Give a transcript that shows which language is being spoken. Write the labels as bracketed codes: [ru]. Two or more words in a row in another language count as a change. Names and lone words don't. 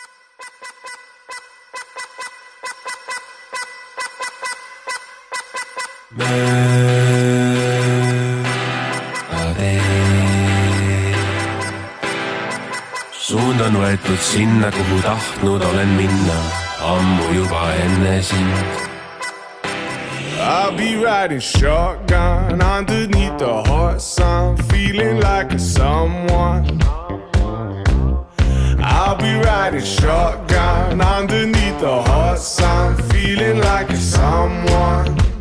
[et] Suund on võetud sinna, kuhu tahtnud olen minna, ammu juba enne sind. [en] I'll be riding shotgun underneath the hot sun, feeling like a someone. I'll be riding shotgun underneath the hot sun, feeling like a someone.